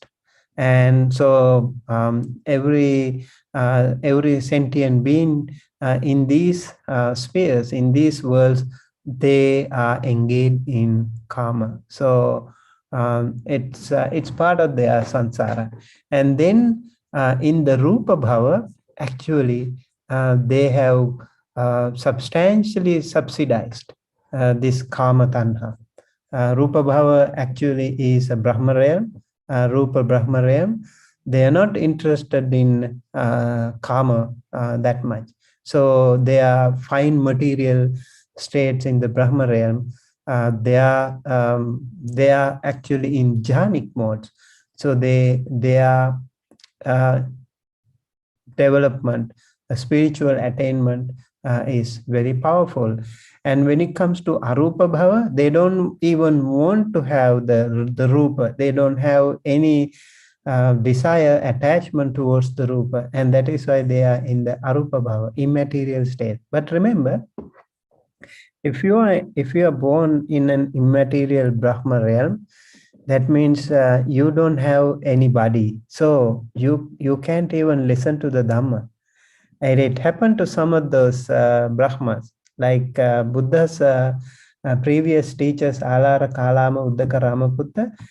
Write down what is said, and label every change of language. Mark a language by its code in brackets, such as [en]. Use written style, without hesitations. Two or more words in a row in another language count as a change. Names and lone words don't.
[en] And so every sentient being in these spheres, in these worlds, they are engaged in karma. So it's part of their samsara. And then in the [pi] rupa bhava, [en] actually they have substantially subsidized this [pi] karma tanha. Rupa bhava [en] actually is a Brahma realm, Rupa Brahma realm. They are not interested in karma that much. So they are fine material states in the Brahma realm. They are actually in jhanic modes. So they are uh, development, a spiritual attainment is very powerful. And when it comes to [pi] arupa bhava, [en] they don't even want to have the rupa. They don't have any desire, attachment towards the rupa, and that is why they are in the [pi] arupa bhava, [en] immaterial state. But remember, if you are born in an immaterial Brahma realm, that means you don't have any body, so you can't even listen to the Dhamma. And it happened to some of those Brahmas, like Buddha's previous teachers, Alara, Kalama, Uddaka, Ramaputta.